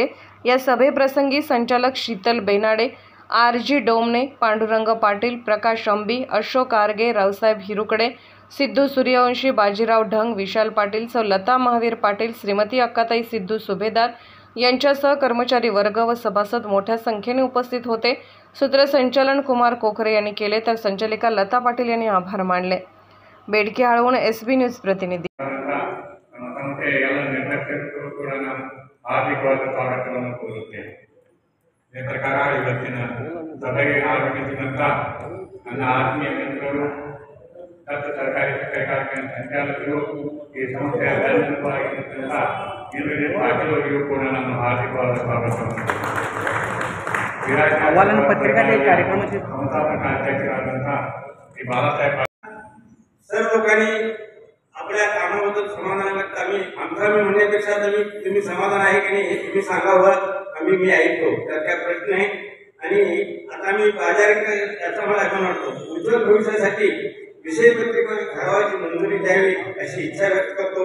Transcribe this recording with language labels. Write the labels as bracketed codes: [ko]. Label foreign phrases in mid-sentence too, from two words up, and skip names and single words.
[mr] या सभेप्रसंगी संचालक शीतल बेनाडे, RG डोमने, पांडुरंग पाटील, प्रकाश अंबी, अशोक आरगे, रावसाहेब हिरुकडे, सिद्धू सूर्यवंशी, बाजीराव ढंग, विशाल पाटील, सौ लता महावीर पाटील, श्रीमती अक्काताई सिद्धू सुभेदार यांच्यासह कर्मचारी वर्ग व सभासद मोठ्या संख्येने उपस्थित होते. सूत्रसंचालन कुमार कोकरे यांनी केले, तर संचालिका लता पाटील यांनी आभार मानले. बेडखेडहून SB न्यूज प्रतिनिधी. [kn] ಸರ್ಕಾರಿ ಕಾರ್ಯಕ್ರಮ ಸಂಚಾಲಕರು ಈ ಸಂಸ್ಥೆಯ ಅಧ್ಯಕ್ಷರಾಗಿರುವಂತಹ ಇಂದ್ರಜಿತ್ ಪಾಟೀಲ್ ಅವರಿಗೂ ಕೂಡ ನಾನು ಹಾರ್ದಿಕವಾದ ಸ್ವಾಗತವನ್ನು ಸಂಸ್ಥಾಪಕ ಅಧ್ಯಕ್ಷರಾದಂತಹ ಶ್ರೀ ಬಾಳಾಸಾहेब [mr] सर्व लोकांनी आपल्या कामाबद्दल समाधान व्यक्त आमचा म्हणण्यापेक्षा तुम्ही समाधान आहे की नाही हे तुम्ही सांगावं. मी ऐकतो त्यात काय प्रश्न आहे. आणि आता मी बाजारात याचा मला आठवण वाटतो. उज्ज्वल भविष्यासाठी विषय पत्रिका ठरावाची मंजुरी द्यावी अशी इच्छा व्यक्त करतो.